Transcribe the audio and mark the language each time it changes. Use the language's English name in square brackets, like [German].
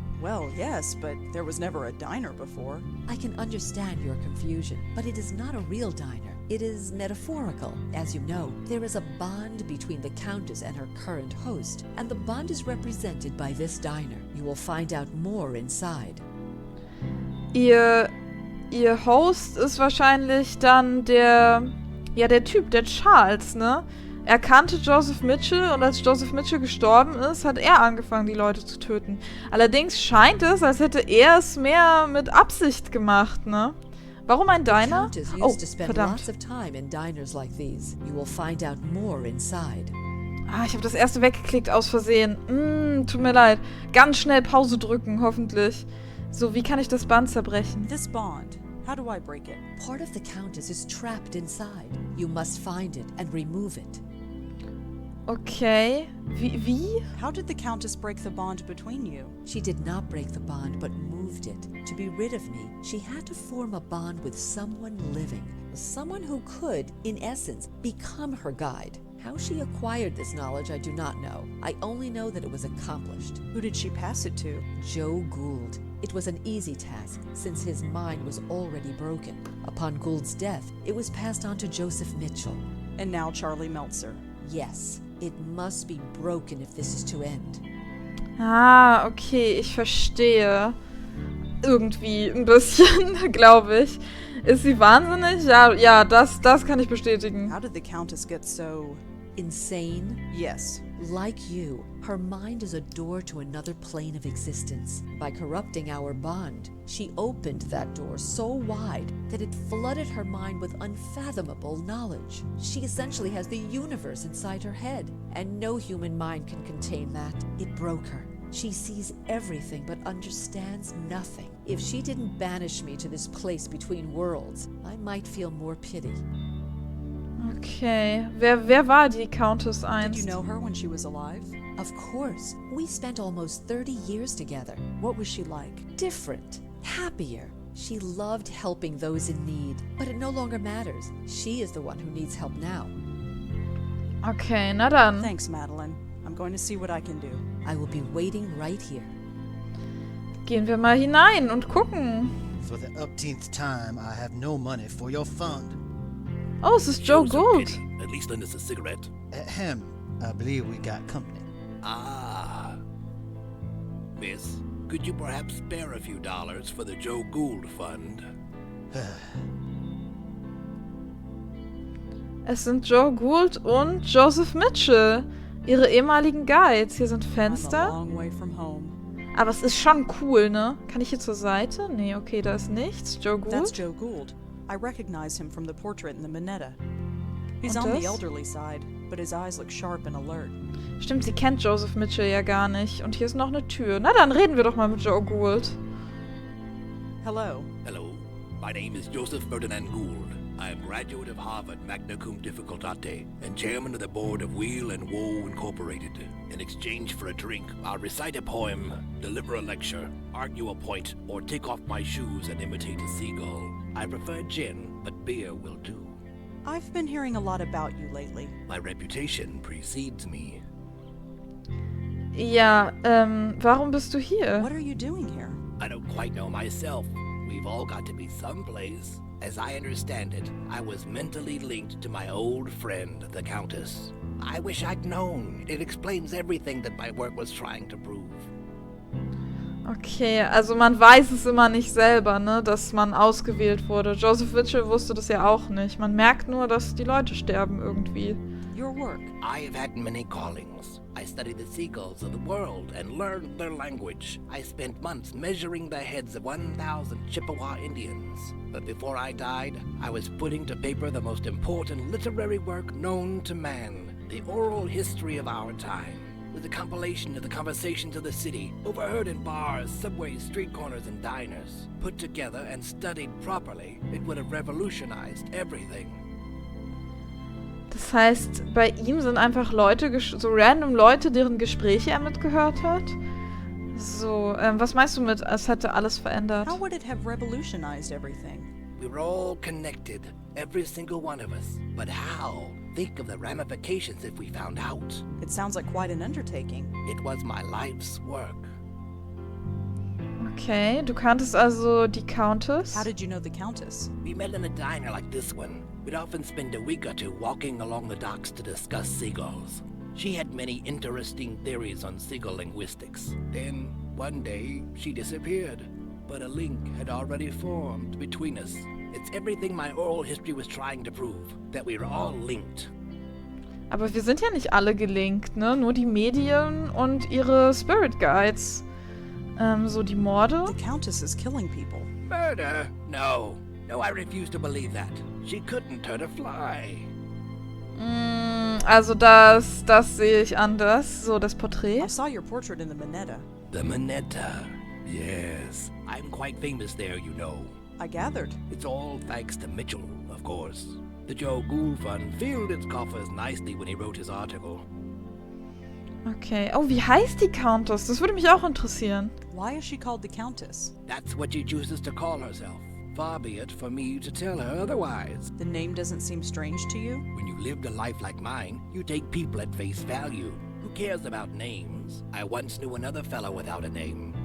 [English] Well, yes, but there was never a diner before. I can understand your confusion, but it is not a real diner. It is metaphorical. As you know, there is a bond between the Countess and her current host, and the bond is represented by this diner. You will find out more inside. [German] Ihr Host ist wahrscheinlich dann der Typ, der Charles, ne? Er kannte Joseph Mitchell und als Joseph Mitchell gestorben ist, hat er angefangen, die Leute zu töten. Allerdings scheint es, als hätte er es mehr mit Absicht gemacht, ne? Warum ein Diner? [English] Countess Oh, used to spend [German] verdammt. [English] lots of time in diners like these. You will find out more inside. [German] Ah, ich habe das erste weggeklickt aus Versehen. Tut mir leid. Ganz schnell Pause drücken, hoffentlich. So, wie kann ich das Band zerbrechen? [English] This bond, how do I break it? Part of the Countess is trapped inside. You must find it and remove it. [German] Okay. Wie? [English] How did the Countess break the bond between you? She did not break the bond, but moved it. To be rid of me, she had to form a bond with someone living. Someone who could, in essence, become her guide. How she acquired this knowledge, I do not know. I only know that it was accomplished. Who did she pass it to? Joe Gould. It was an easy task, since his mind was already broken. Upon Gould's death, it was passed on to Joseph Mitchell. And now Charlie Meltzer. Yes, it must be broken if this is to end. [German] Ah, okay, ich verstehe. Irgendwie ein bisschen, glaube ich. Ist sie wahnsinnig? Ja, das kann ich bestätigen. [English] How did the Countess get so... Insane? Yes. Like you, her mind is a door to another plane of existence. By corrupting our bond, she opened that door so wide that it flooded her mind with unfathomable knowledge. She essentially has the universe inside her head, and no human mind can contain that. It broke her. She sees everything but understands nothing. If she didn't banish me to this place between worlds, I might feel more pity. [German] Okay. Wer war die Countess [English] Did [German] einst? [English] you know her when she was alive? Of course, we spent almost 30 years together. What was she like? Different, happier. She loved helping those in need, but it no longer matters. She is the one who needs help now. [German] Okay, na dann. [English] Thanks, Madeline. I'm going to see what I can do. I will be waiting right here. [German] Gehen wir mal hinein und gucken. [English] For the upteenth time, I have no money for your fund. [German] Oh, es ist Joe Gould. [English] At least lend us a cigarette. Ahem, I believe we got company. Ah. Miss, could you perhaps spare a few dollars for the Joe Gould Fund? [German] Es sind Joe Gould und Joseph Mitchell. Ihre ehemaligen Guides. Hier sind [English] I'm a [German] Fenster. [English] long way from home. [German] Aber es ist schon cool, ne? Kann ich hier zur Seite? Nee, okay, da ist nichts. Joe [English] That's Gould. Joe Gould. I recognize him from the portrait in the Minetta. He's [German] Und [English] on the [German] das? [English] elderly side, but his eyes look sharp and alert. [German] Stimmt, sie kennt Joseph Mitchell ja gar nicht. Und hier ist noch eine Tür. Na, dann reden wir doch mal mit Joe Gould. [English] Hello. Hello, my name is Joseph Ferdinand Gould. I am graduate of Harvard magna cum difficultate and chairman of the board of Wheel and Woe Incorporated. In exchange for a drink, I'll recite a poem, deliver a lecture, argue a point, or take off my shoes and imitate a seagull. I prefer gin, but beer will do. I've been hearing a lot about you lately. My reputation precedes me. [German] Ja, warum bist du hier? [English] What are you doing here? I don't quite know myself. We've all got to be someplace. As I understand it, I was mentally linked to my old friend, the Countess. I wish I'd known. It explains everything that my work was trying to prove. [German] Okay, also man weiß es immer nicht selber, ne, dass man ausgewählt wurde. Joseph Mitchell wusste das ja auch nicht. Man merkt nur, dass die Leute sterben irgendwie. [English] Your work. I have had many callings. I studied the seagulls of the world and learned their language. I spent months measuring the heads of 1,000 Chippewa Indians. But before I died, I was putting to paper the most important literary work known to man, the oral history of our time. With a compilation of the conversations of the city, overheard in bars, subways, street corners, and diners. Put together and studied properly, it would have revolutionized everything. [German] Das heißt, bei ihm sind einfach Leute, so random Leute, deren Gespräche er mitgehört hat. So, was meinst du mit, es hätte alles verändert? [English] How would it have revolutionized everything? We were all connected, every single one of us. But how? Think of the ramifications if we found out. It sounds like quite an undertaking. It was my life's work. [German] Okay, du kanntest also die Countess? [English] How did you know the Countess? We met in a diner like this one. We'd often spend a week or two walking along the docks to discuss seagulls. She had many interesting theories on seagull linguistics. Then, one day, she disappeared. But a link had already formed between us. It's everything my oral history was trying to prove, that we were all linked. [German] Aber wir sind ja nicht alle gelinkt, ne? Nur die Medien und ihre Spirit Guides. So die Morde. [English] The Countess is killing people. Murder? No. No, I refuse to believe that. She couldn't hurt a fly. [German] Also das sehe ich anders. So, das Porträt. [English] I saw your portrait in the Minetta. The Minetta. Yes. I'm quite famous there, you know. I gathered. It's all thanks to Mitchell, of course. The Joe Gould Fund filled its coffers nicely when he wrote his article. Okay. [German] Oh, wie heißt die Countess? Das würde mich auch interessieren. [English] Why is she called the Countess? That's what she chooses to call herself. Far be it for me to tell her otherwise. The name doesn't seem strange to you? When you lived a life like mine, you take people at face value. Who cares about names? I once knew another fellow without a name.